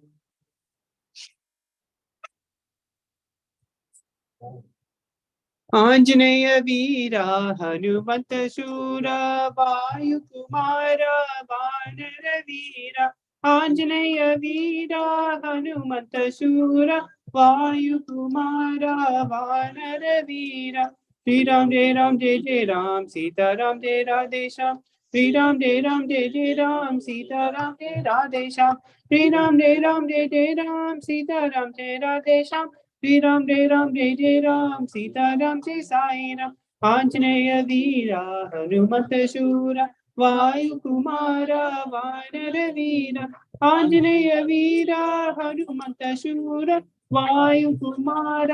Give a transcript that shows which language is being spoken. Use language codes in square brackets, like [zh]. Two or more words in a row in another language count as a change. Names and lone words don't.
[te] ఆంజనేయ వీర హనుమంత శూర వాయు కుమార వానర వీర ఆంజనేయ వీర హనుమంత శూర వాయు కుమార వానర వీర [hi] श्रीराम जय राम जय जय राम सीताराम जय राधे श्याम श्रीराम जय राम जय जय राम सीताराम जय राधे श्याम श्रीराम जय राम जय जय राम सीताराम जय राधे श्याम श्री राम जय राम जय जय राम सीता राम जय साई राम [te] ఆంజనేయ వీర హనుమంత శూర వాయు కుమార వానర వీర ఆంజనేయ వీర హనుమంత శూర వాయు కుమార